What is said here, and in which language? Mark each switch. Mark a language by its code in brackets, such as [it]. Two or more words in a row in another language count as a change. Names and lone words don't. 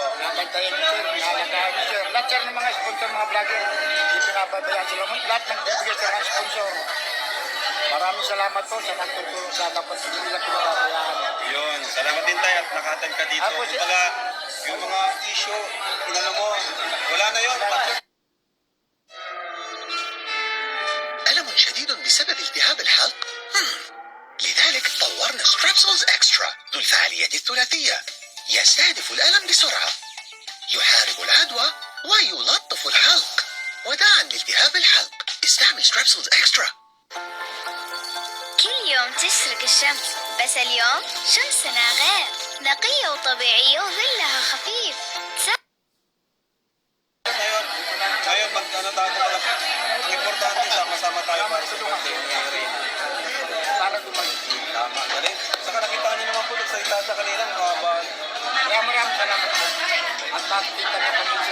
[tl] Nabantayan ni sir, pinalagaan ni sir. Lahat sir ng mga sponsor, mga vlogger, hindi pinababayaan sila. Lahat ng bibigay sir ng sponsor. Maraming salamat po sa nagtutulong sa dapat hindi nila pinababayaan. Yun. Salamat din tayo at nakatan ka dito. Ako, sir. Kumbaga, yung mga issue, inano mo, wala na yun. [ar] ألم شديد بسبب التهاب الحلق؟ لذلك طورنا سترابسولز إكسترا ذو الفعالية الثلاثية يستهدف الألم بسرعة يحارب العدوى ويلطف الحلق وداعا لالتهاب الحلق استعمل سترابسولز إكسترا كل يوم تشرق الشمس بس اليوم شمسنا غير نقية وطبيعية وظلها خفيف [tl] Ngayon, pag ano tayo talaga, ang importante, sama-sama tayo para sa birthday ni Reyna. Para gumaling. Tama na rin. Saka nakita niyo naman po, nagsalita siya kanina, mahaba. Maraming salamat po. At nakikita na kami sir.